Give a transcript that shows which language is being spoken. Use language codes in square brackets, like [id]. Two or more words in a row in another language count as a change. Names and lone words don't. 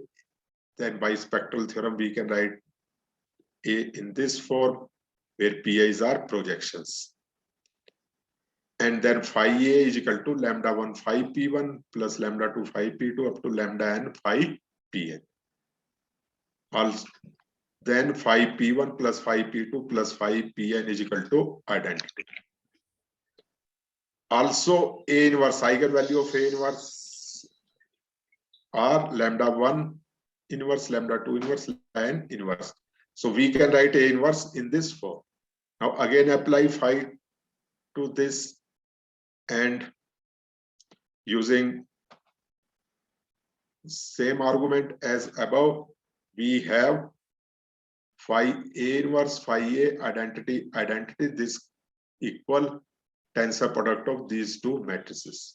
[en] Then by spectral theorem, we can write A in this form, where Pi's are projections. And then phi A is equal to lambda 1 phi P1 plus lambda 2 phi P2 up to lambda n phi Pn. Also, then phi P1 plus phi P2 plus phi Pn is equal to identity. Also, A inverse eigenvalue of A inverse are lambda 1 inverse, lambda 2 inverse, n inverse. So we can write A inverse in this form. Now again apply phi to this, and using same argument as above, we have phi A inverse, phi A identity, this equal tensor product of these two matrices.